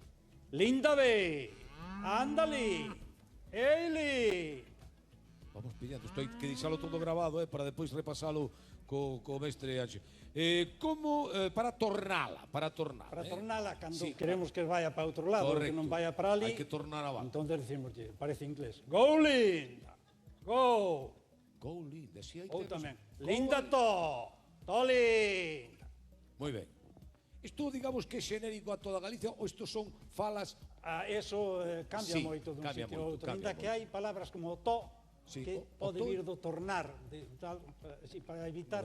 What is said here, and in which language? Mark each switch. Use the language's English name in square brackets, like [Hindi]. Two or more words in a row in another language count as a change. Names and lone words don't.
[Galician] Linda ve, ándale, eili. Vamos pillando, estoy que deixalo todo grabado, para depois repasalo co mestre Anxo. Para tornala. Para tornala, cando queremos que vaya para outro lado, correcto, que non vaya para ali. hai que tornar a vaca. Entón decimos, parece inglés, go Linda, go. Go Linda, si hai Ou temos. tamén, Linda to Linda. Moi ben. Isto, digamos, que é xenérico a toda Galicia ou isto son falas? Eso cambia Sí, moito dun cambia sitio a outro. moito, Ainda cambia que hai palabras como to, Sí, que o pode to- vir do tornar, para evitar